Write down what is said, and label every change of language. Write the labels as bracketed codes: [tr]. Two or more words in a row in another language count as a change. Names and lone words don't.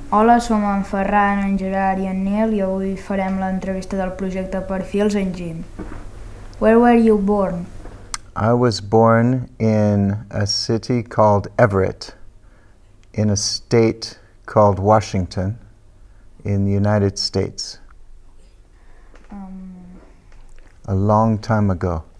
[ca] Hola, som en Ferran, en Gerard i en Nil i avui farem l'entrevista del projecte Perfils en Jim. [en] Where were you born? I was born in a city called Everett, in a state called Washington, in the United States. A long time ago.